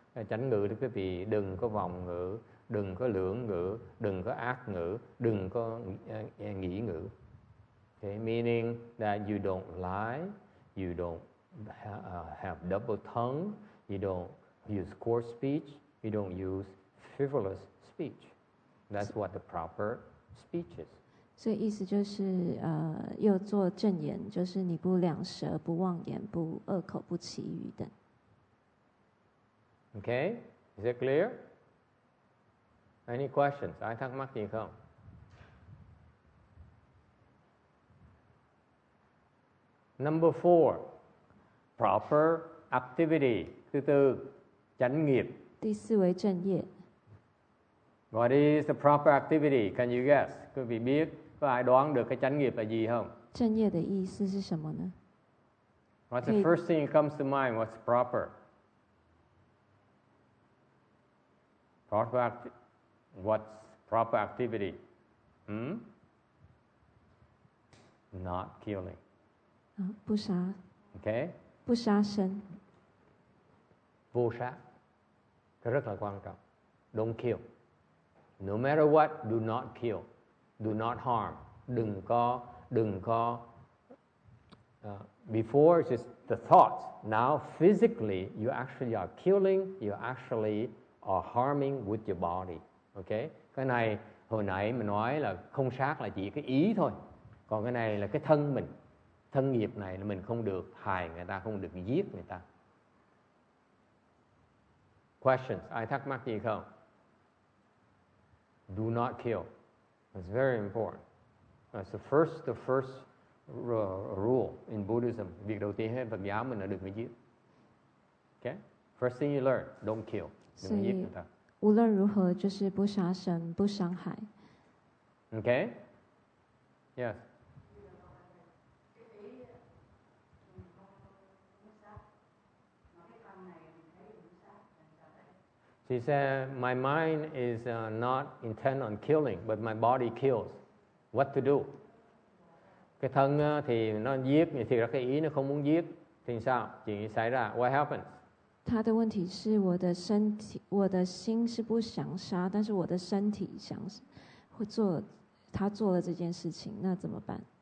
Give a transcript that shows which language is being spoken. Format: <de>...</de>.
<vi>Chánh ngữ thì quý vị đừng có vọng ngữ, đừng có lưỡng ngữ, đừng có ác ngữ, đừng có nghĩ ngữ.</vi> <en>Okay, meaning that you don't lie, you don't have double tongue, you don't use coarse speech, you don't use frivolous speech. That's what the proper speech is.</en> <zh>所以意思就是又做正言，就是你不两舌、不妄言、不恶口、不绮语等。</zh> <en>Okay, is it clear? Any questions?</en> <vi>Ai thắc mắc gì không?</vi> <en>Number 4, proper activity.</en> <vi>Thứ tư, chánh nghiệp.</vi> <zh>第四为正业。</zh> <en>What is the proper activity? Can you guess?</en> <vi>Quý vị biết, có ai đoán được cái chánh nghiệp là gì không?</vi> <zh>正业的意思是什么呢？</zh> <en>What's the first thing that comes to mind? What's proper? What's proper activity? Not killing.</en> <zh>不杀。</zh> <en>Okay?</en> <zh>不杀生。</zh> <vi>Vô sát. Cái rất là quan trọng.</vi> <en>Don't kill. No matter what, do not kill. Do not harm.</en> <vi>Đừng có.</vi> <en>Before just the thoughts. Now physically, you actually are killing. You actually are harming with your body. Okay?</en> <vi>Cái này hồi nãy mình nói là không sát là chỉ cái ý thôi. Còn cái này là cái thân mình. Thân nghiệp này là mình không được hại người ta, không được giết người ta.</vi> <en>Questions?</en> <vi>Ai thắc mắc gì không?</vi> <en>Do not kill. It's very important. That's the first rule in Buddhism.</en> <vi>Việc đầu tiên hết Phật giáo mình là đừng có giết.</vi> <en>Okay? First thing you learn, don't kill.</en> <vi>Đừng có giết người ta.</vi> <zh>无论如何就是不杀生、不伤害。</zh> <en>Okay? Yes. She said, my mind is not intent on killing, but my body kills. What to do?</en> <vi>Cái thân thì nó giết, thì ra cái ý nó không muốn giết. Thì sao? Chuyện gì xảy ra?</vi> <en>What happens?</en> <zh>他的问题是我的身体，我的心是不想杀，但是我的身体想会做，他做了这件事情，那怎么办</zh>